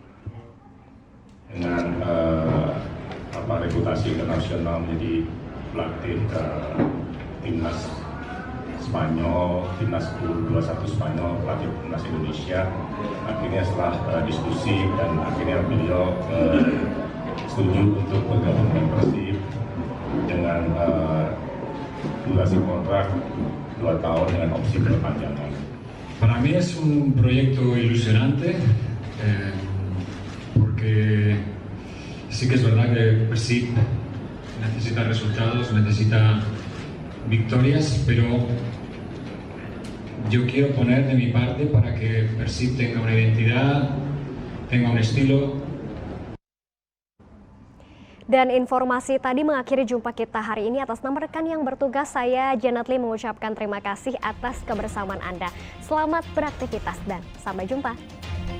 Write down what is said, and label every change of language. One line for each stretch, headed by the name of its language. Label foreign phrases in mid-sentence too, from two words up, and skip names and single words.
Indonesian: Dengan reputasi internasional menjadi pelatih timnas Spanyol, timnas U21 Spanyol, pelatih timnas Indonesia. Akhirnya setelah diskusi dan akhirnya beliau setuju untuk bergabung dengan Persib dengan durasi kontrak 2 tahun dengan opsi perpanjangan.
Spanish: Para mí es un proyecto ilusionante. porque sí que es verdad que Persib necesita resultados, necesita victorias, pero yo quiero poner de mi parte para que Persib tenga una identidad, tenga un estilo.
Indonesian: Dan informasi tadi mengakhiri jumpa kita hari ini. Atas nama rekan yang bertugas, saya Janet Lee mengucapkan terima kasih atas kebersamaan Anda. Selamat beraktivitas dan sampai jumpa.